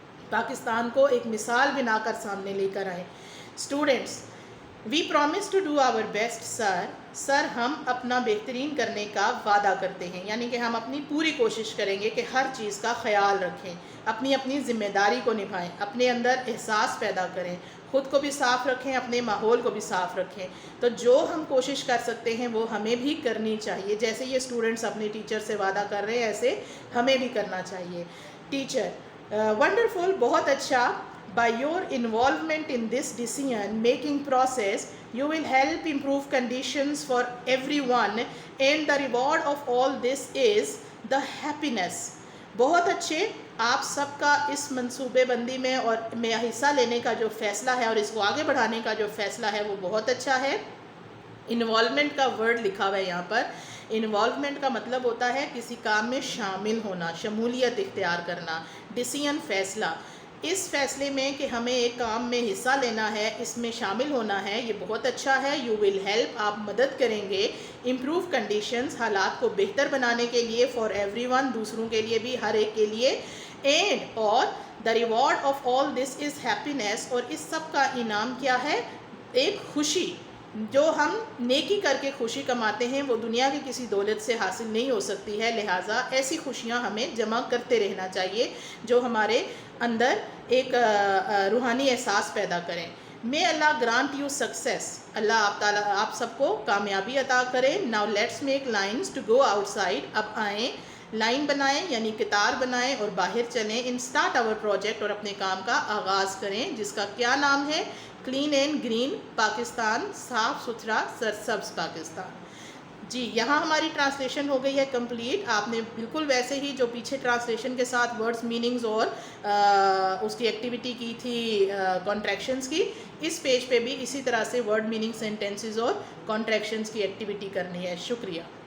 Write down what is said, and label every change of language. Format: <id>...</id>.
<ur>پاکستان کو ایک مثال بنا کر سامنے لے کر آئیں. Students,</ur> <en>we promise to do our best sir,</en> <ur>ہم اپنا بہترین کرنے کا وعدہ کرتے ہیں, یعنی کہ ہم اپنی پوری کوشش کریں گے کہ ہر چیز کا خیال رکھیں, اپنی ذمہ داری کو نبھائیں, اپنے اندر احساس پیدا کریں, خود کو بھی صاف رکھیں, اپنے ماحول کو بھی صاف رکھیں. تو جو ہم کوشش کر سکتے ہیں وہ ہمیں بھی کرنی چاہیے, جیسے یہ اسٹوڈنٹس اپنے ٹیچر سے وعدہ کر رہے ہیں ایسے ہمیں بھی کرنا چاہیے. ٹیچر, ونڈرفل, بہت اچھا.</ur> <en>By your involvement in this decision making process, you will help improve conditions for everyone, and the reward of all this is the happiness.</en> <ur>بہت اچھے, آپ سب کا اس منصوبے بندی میں اور میں حصہ لینے کا جو فیصلہ ہے اور اس کو آگے بڑھانے کا جو فیصلہ ہے وہ بہت اچھا ہے. انوالومنٹ کا ورڈ لکھا ہوا ہے یہاں پر. انوالومنٹ کا مطلب ہوتا ہے کسی کام میں شامل ہونا, شمولیت اختیار کرنا. ڈیسیژن, فیصلہ, اس فیصلے میں کہ ہمیں ایک کام میں حصہ لینا ہے, اس میں شامل ہونا ہے, یہ بہت اچھا ہے.</ur> <en>you will help,</en> <ur>آپ مدد کریں گے.</ur> <en>improve conditions,</en> <ur>حالات کو بہتر بنانے کے لیے.</ur> <en>for everyone,</en> <ur>دوسروں کے لیے بھی, ہر ایک کے لیے. اینڈ, اور</ur> <en>the reward of all this is happiness,</en> <ur>اور اس سب کا انعام کیا ہے؟ ایک خوشی. جو ہم نیکی کر کے خوشی کماتے ہیں وہ دنیا کی کسی دولت سے حاصل نہیں ہو سکتی ہے, لہٰذا ایسی خوشیاں ہمیں جمع کرتے رہنا چاہیے جو ہمارے اندر ایک روحانی احساس پیدا کریں.</ur> <en>may Allah grant you success.</en> <ur>اللہ آپ تعالیٰ آپ سب کو کامیابی عطا کرے.</ur> <en>Now let's make lines to go outside.</en> <ur>اب آئیں لائن بنائیں یعنی قطار بنائیں اور باہر چلیں. ان</ur> <en>start our project</en> <ur>اور اپنے کام کا آغاز کریں جس کا کیا نام ہے؟ کلین اینڈ گرین پاکستان، صاف ستھرا سرسبز پاکستان. جی یہاں ہماری ٹرانسلیشن ہو گئی ہے کمپلیٹ. آپ نے بالکل ویسے ہی جو پیچھے ٹرانسلیشن کے ساتھ ورڈز میننگز اور اس کی ایکٹیویٹی کی تھی کانٹریکشنز کی، اس پیج پہ بھی اسی طرح سے ورڈ میننگ سینٹینسز اور کانٹریکشنز کی ایکٹیویٹی کرنی ہے. شکریہ.</ur>